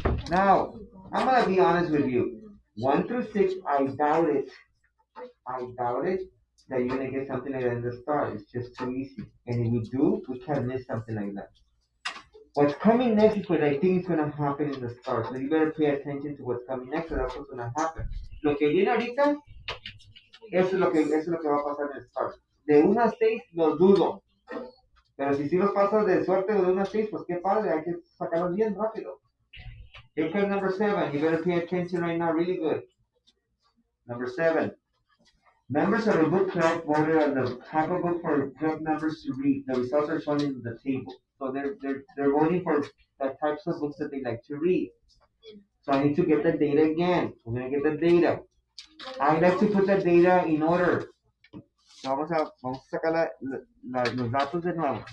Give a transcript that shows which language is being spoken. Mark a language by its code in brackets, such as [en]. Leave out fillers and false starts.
[en] Now, I'm gonna be honest with you. 1 through 6, I doubt it. I doubt it that you're gonna get something like that in the start. It's just too easy. And if we do, we can miss something like that. What's coming next is what I think is gonna happen in the start. So you better pay attention to what's coming next, so that's what's gonna happen. [es] Lo que viene ahorita, eso es lo que va a pasar en el start. De 1 a 6 lo dudo. Pero si los pasas de suerte de 1 a 6, pues qué padre, hay que sacarlos bien rápido. [en] Here comes number 7. You better pay attention right now, really good. Number 7. Members of the book club voted on the type of book for club members to read. The results are shown in the table. So they're voting for the types of books that they like to read. So I need to get the data again. We're gonna get the data. I like to put the data in order. [es] So vamos a sacar los datos de nuevo.